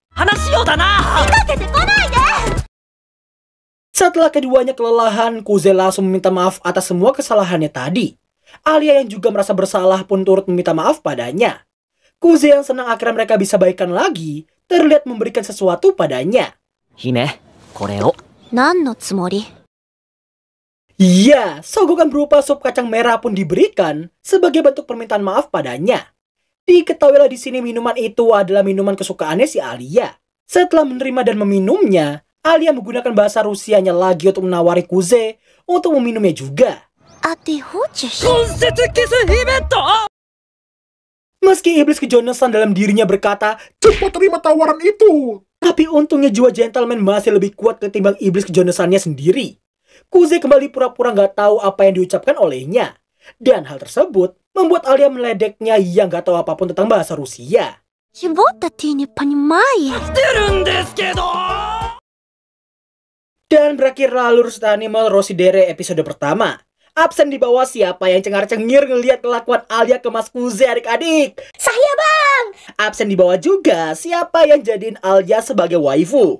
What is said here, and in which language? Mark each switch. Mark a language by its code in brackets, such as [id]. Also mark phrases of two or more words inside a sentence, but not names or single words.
[id] Setelah keduanya kelelahan, Kuze langsung meminta maaf atas semua kesalahannya tadi. Alia yang juga merasa bersalah pun turut meminta maaf padanya. Kuze yang senang akhirnya mereka bisa baikan lagi, terlihat memberikan sesuatu padanya. [ja] 姫、これを. 何のつもり [id] Iya, sogokan berupa sup kacang merah pun diberikan sebagai bentuk permintaan maaf padanya. Diketahuilah di sini minuman itu adalah minuman kesukaannya si Alia. Setelah menerima dan meminumnya, Alia menggunakan bahasa Rusianya lagi untuk menawari Kuze untuk meminumnya juga. あてほちし Meski iblis kejonasan dalam dirinya berkata, cepat terima tawaran itu. Tapi untungnya jiwa gentleman masih lebih kuat ketimbang iblis kejonasannya sendiri. Kuze kembali pura-pura gak tahu apa yang diucapkan olehnya. Dan hal tersebut membuat Alia meledeknya yang gak tahu apapun tentang bahasa Rusia. [ru] Чего-то ты не понимаешь. [id] Dan berakhirlah alur anime Rosidere episode pertama. Absen di bawah siapa yang cengar-cengir ngelihat kelakuan Alia ke Mas Kuze adik-adik. Saya bang! Absen di bawah juga siapa yang jadiin Alia sebagai waifu.